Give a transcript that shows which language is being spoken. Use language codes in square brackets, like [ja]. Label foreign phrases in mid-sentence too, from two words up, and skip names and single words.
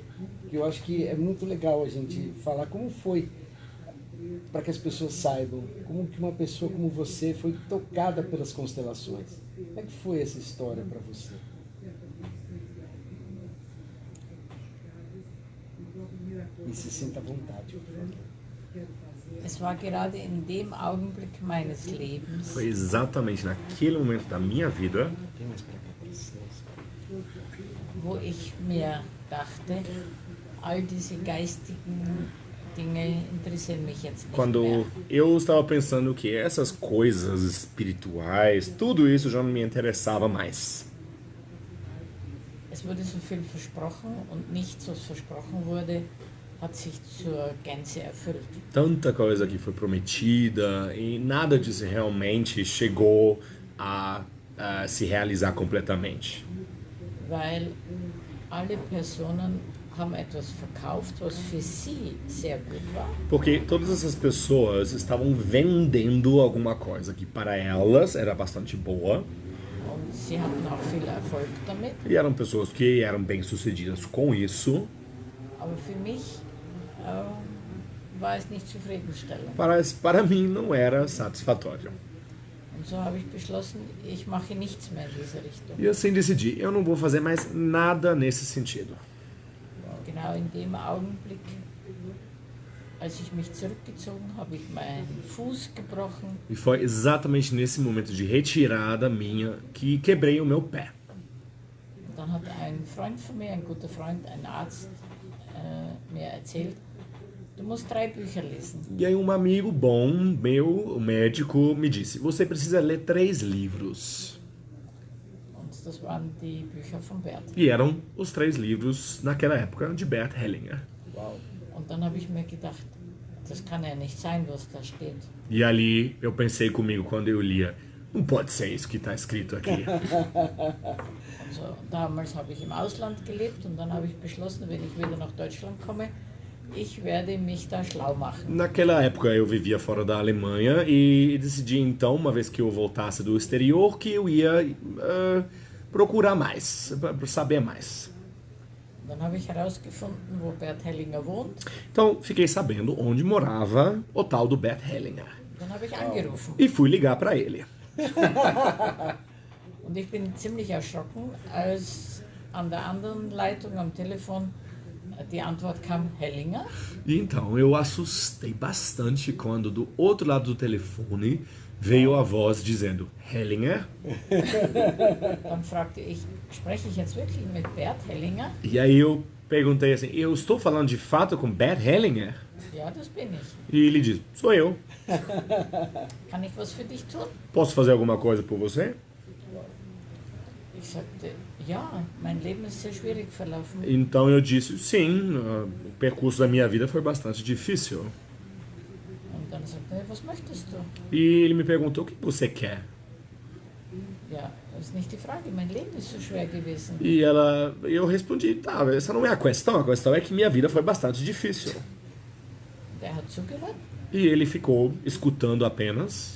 [pt] Que eu acho que é muito legal a gente falar como foi, para que as pessoas saibam como que uma pessoa como você foi tocada pelas constelações. Como é que foi essa história para você? E se sinta à vontade, por favor. [de] Es war gerade in dem Augenblick meines Lebens, [pt] Foi exatamente naquele momento da minha vida Tem mais para cá, para licença. [de] wo ich mir dachte, all diese geistigen Dinge interessieren mich jetzt nicht [pt] quando [de] mehr. [pt] eu estava pensando que essas coisas espirituais, tudo isso já não me interessava mais. [de] Es wurde so viel versprochen und nichts, was versprochen wurde, hat sich zur Gänze erfüllt. [pt] Tanta coisa que foi prometida e nada disso realmente chegou a se realizar completamente. [de] Weil alle Personen haben etwas verkauft, was für sie sehr gut war. [pt] Porque todas essas pessoas estavam vendendo alguma coisa que para elas era bastante boa. [de] Und sie hatten auch viel Erfolg damit. [pt] E eram pessoas que eram bem-sucedidas com isso. [de] Aber für mich war es nicht zufriedenstellend. [pt] Para mim não era satisfatório. [de] Und so habe ich beschlossen, ich mache nichts mehr in diese Richtung. [pt] E assim decidi, eu não vou fazer mais nada nesse sentido. [de] Genau in dem Augenblick, als ich mich zurückgezogen habe, ich meinen Fuß gebrochen. [pt] E foi exatamente nesse momento de retirada minha que quebrei o meu pé. [de] Und dann hat ein Freund von mir, ein guter Freund, ein Arzt, mir erzählt, du musst 3 Bücher lesen. [pt] E aí um amigo bom meu, o médico, me disse, você precisa ler 3 livros. [de] Und das waren die Bücher von Bert. [pt] E eram os 3 livros, naquela época, de Bert Hellinger. Uau! [de] Und dann habe ich mir gedacht, das kann ja nicht sein, was da steht. [pt] E ali eu pensei comigo quando eu lia, não pode ser isso que está escrito aqui. [de] Und so, damals habe ich im Ausland gelebt und dann habe ich beschlossen, wenn ich wieder nach Deutschland komme, ich werde mich da schlau machen. [pt] Naquela época eu vivia fora da Alemanha e decidi então, uma vez que eu voltasse do exterior, que eu ia procurar mais, saber mais. [de] Dann habe ich herausgefunden, wo Bert Hellinger wohnt. [pt] Então fiquei sabendo onde morava o tal do Bert Hellinger. [de] Dann habe ich angerufen. [pt] E fui ligar para ele. [de] Und ich bin ziemlich erschrocken, als an der anderen Leitung am Telefon die Antwort kam, Hellinger. [pt] E então eu assustei bastante quando do outro lado do telefone veio a voz dizendo Hellinger. [de] Dann fragte ich, spreche ich jetzt wirklich mit Bert Hellinger? [pt] E aí eu perguntei assim, eu estou falando de fato com Bert Hellinger? [de] Ja, das bin ich. [pt] E ele diz, sou eu. [de] Kann ich was für dich tun? [pt] Posso fazer alguma coisa por você? [de] Ich sagte, ja, mein Leben ist sehr schwierig verlaufen. [pt] Então eu disse, sim, o percurso da minha vida foi bastante difícil. [de] Und dann sagte er, was möchtest du? [pt] E ele me perguntou, o que você quer? [de] Ja, das ist nicht die Frage, mein Leben ist so schwer gewesen. [pt] E eu respondi, tá, essa não é a questão é que minha vida foi bastante difícil. [de] Und er hat zugehört [pt] E ele ficou escutando apenas.